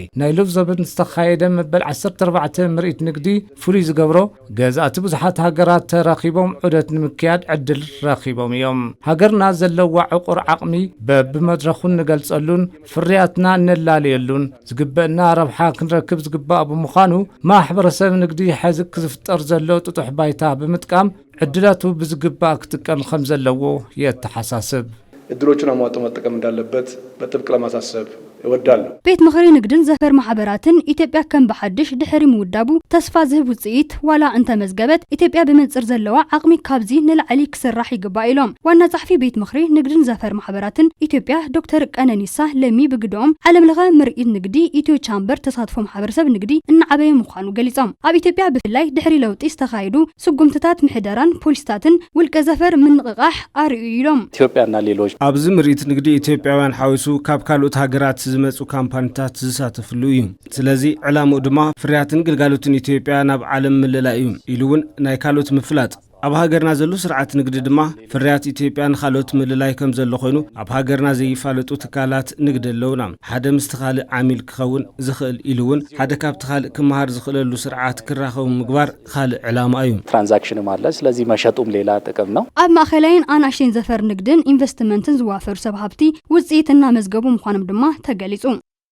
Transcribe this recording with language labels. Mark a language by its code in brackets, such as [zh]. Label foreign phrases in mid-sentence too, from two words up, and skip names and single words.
[ti] ናይ ሎብ ዘበን ዝተኻየደ መበል 14 ምርኢት ንግዲ ፍሉይ ዝገብሮ ገዛእቲ ብዙሓት ሃገራት ተራኺቦም ዑደት ንምክያድ ዕድል ረኺቦም እዮም ሃገርና ዘለዋ ዕቁር ዓቕሚ በብመድረኹን ንገልጸሉን ፍርያት ነላልየሉን ዝግበእና ረብሓ ክንረክብ ዝግባእ ብምዃኑ ማሕበረሰብ ንግዲ ሕዚ ክዝፍጠር ዘሎ ጥጡሕ ባይታ ብምጥቃም ዕድላቱ ብዝግባእ ክትጥቀም ከም ዘለዎ የተሓሳስብ [am] እድሎቹን አሟጦ መጠቀም እንዳለበት በጥብቅ ለማሳሰብ እወዳለሁ [ti] ቤት ምኽሪ ንግድን ዘፈር ማሕበራትን ኢትዮጵያ ከም በሐድሽ ድሕሪ ምውዳቡ ተስፋ ዝህብ ውጽኢት ዋላ እንተ መዝገበት ኢትዮጵያ በመንጽር ዘለዋ ዓቕሚ ካብዚ ንላዕሊ ክስራሕ ይግባእ ኢሎም ዋና ጻሕፊ ቤት ምኽሪ ንግድን ዘፈር ማሕበራትን ኢትዮጵያ ዶክተር ቀነኒሳ ለሚ ብግዶም ዓለም ለኸ ምርኢት ንግዲ ኢትዮ ቻምበር ተሳትፎ ማሕበረሰብ ንግዲ እናዓበየ ምዃኑ ገሊጾም ኣብ ኢትዮጵያ ብፍላይ ድሕሪ ለውጢ ዝተኻይዱ ስጉምትታት ምሕደራን ፖሊስታትን ውልቀ ዘፈር ምንቅቃሕ ኣርዩ ኢሎም [am] ኢትዮጵያና ሌሎች [ti] ኣብዚ ምርኢት ንግዲ ኢትዮጵያውያን ሓዊሱ ካብ ካልኦት ሃገራት ዝመጹ ካምፓኒታት ዝሳተፍሉ እዩ ስለዚ ዕላምኡ ድማ ፍርያትን ግልጋሎትን ኢትዮጵያ ናብ ዓለም ምልላይ እዩ ኢሉውን ናይ ካልኦት ምፍላጥ ኣብ ሃገርና ዘሎ ስርዓት ንግዲ ድማ ፍርያት ኢትዮጵያ ንኻልኦት ምልላይ ከም ዘሎ ኮይኑ ኣብ ሃገርና ዘይፋለጡ ትካላት ንግዲ ኣለውና ሓደ ምስትኻልእ ዓሚል ክኸውን ዝኽእል ኢሉውን ሓደ ካብ ትኻልእ ክመሃር ዝኽእለሉ ስርዓት ክራኸቡ ምግባር ካልእ ዕላማ እዩ [am] ትራንዛክሽን ማለት ስለዚህ መሸጡም ሌላ ጥቅም ነው [ti] ኣብ ማእኸላይን ኣናእሽተይን ዘፈር ንግድን ኢንቨስትመንትን ዝዋፈሩ ሰብ ሃብቲ ውጽኢት እና መዝገቡ ምዃኖም ድማ ተገሊጹ